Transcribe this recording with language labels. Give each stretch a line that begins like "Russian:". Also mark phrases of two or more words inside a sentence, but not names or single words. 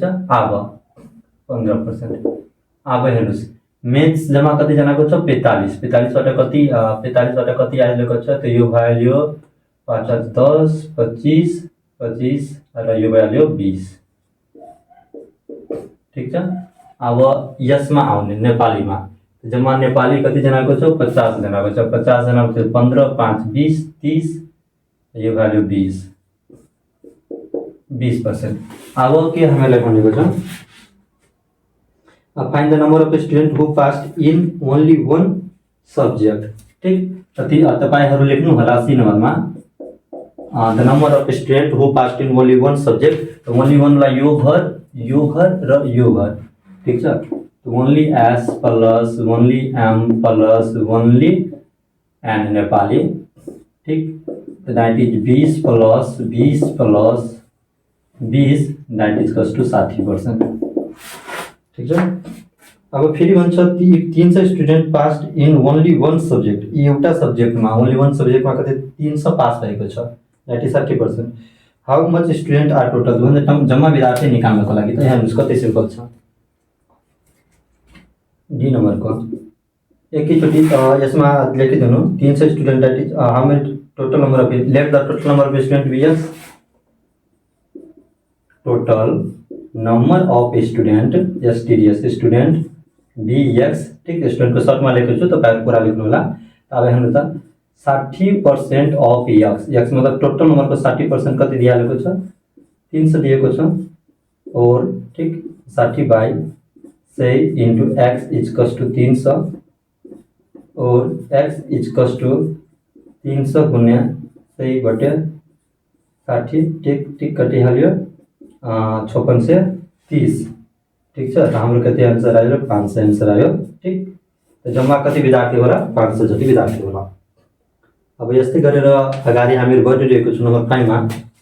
Nepali: अब 15%, अब हेर्नुहोस् मेथ्स जम्मा कति जनाको छ 45, 45 बाट कति 45 बाट कति आइरहेको छ, त यो भ्याल्यु 5 10 25 25 र यो भ्याल्यु 20, ठीक छ। अब यसमा आउने नेपालीमा जम्मा नेपाली कति जनाको छ 50 जनाको छ, 50 जनाको छ 15 5 20 30, यो भ्याल्यु 20%। अब के हामीलाई भनेको छ
English: find the number of students who passed in only one subject,
Nepali: ठीक। तपाईहरु लेख्नु होला सी नम्बरमा
English: the number of students who passed in only one subject,
Nepali: तो
English: only one
Nepali: लाई यो घर र यो घर, ठीक छ।
English: तो only s प्लस only m प्लस only n
Nepali: नेपाली, ठीक।
English: तो that is 20 प्लस 20 प्लस 20 that is equals to 60%,
Nepali: ठीक छ। अब फेरि भन्छ 300
English: student passed in only one subject,
Nepali: एउटा सब्जेक्टमा
English: only one
Nepali: सब्जेक्टमा कति 300 पास भएको छ,
English: that is
Nepali: 30%।
English: how much student are total
Nepali: भन्दा जम्मा विद्यार्थी निकाल्नको लागि त हेर्नुहोस् कति सिम्पल छ, डी नम्बरको एकैचोटि यसमा लेखिदिनु
English: 300 student, that is how many total number of, let the total number of student be as total number of student STDS student BX, ठीक।
Nepali: स्टूडेंट को सर्ट में लेखेको छु, तपाईहरु पूरा लेख्नु होला। अब हेर्नु त 60%
English: of x,
Nepali: एक्स मतलब
English: total number
Nepali: को 60% कति दिएको छ 300 दिएको छ, और ठीक 60
English: by 100 into x equals to 300,
Nepali: और
English: x equals to 300
Nepali: गुणा 100 बटे 60, ठीक, ठीक कटिहाल्यो 56 से 30, ठीक छ। हाम्रो कति आन्सर आयो 500 आन्सर आयो, ठीक। तो जम्मा कति विद्यार्थी होला 500 जति विद्यार्थी होला। अब यस्तै गरेर अगाडि हामी बढिरहेको छु नम्बर 5 मा।